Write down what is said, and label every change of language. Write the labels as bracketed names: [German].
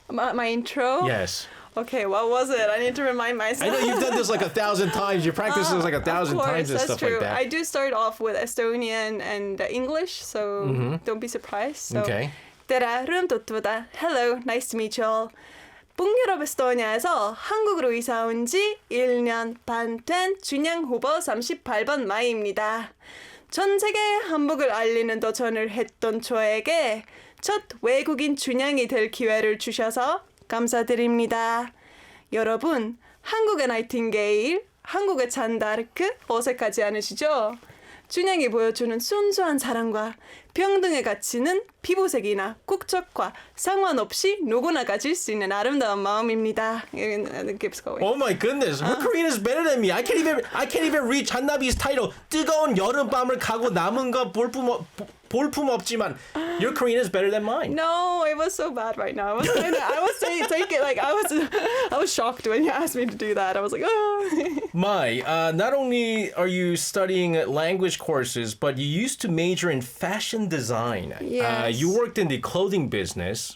[English] My intro? Yes. Okay, what was it? I need to remind myself. I know you've done this like 1,000 times. You practice this like 1,000 times and that's stuff true. like that. I do start off with Estonian and English, so don't be surprised. So, Okay. 따라름또또다. Hello, nice to meet you all. [Korean] 북유럽 에스토니아에서 한국으로 이사 온 지 1년 반 된 춘향 후보 38번 마이입니다. 전 세계에 한복을 알리는 도전을 했던 저에게 첫 외국인 춘향이 될 기회를 주셔서 감사드립니다. 여러분, 한국의 나이팅게일, 한국의 잔다르크 어색하지 않으시죠? 춘향이 보여주는 순수한 사랑과 평등의 가치는 피부색이나 국적과 상관없이 누구나 가질 수 있는 아름다운 마음입니다. [English] It keeps going. Oh my goodness, her Korean is better than me. I can't even read 잔나비's title. [Korean] 뜨거운 여름밤을 가고 남은 거 볼품 없지만 [English] your Korean is better than mine. No, it was so bad right now. I was saying, take it like I was shocked when you asked me to do that. I was like, oh. Mai, not only are you studying language courses, but you used to major in fashion design. Yes. You worked in the clothing business.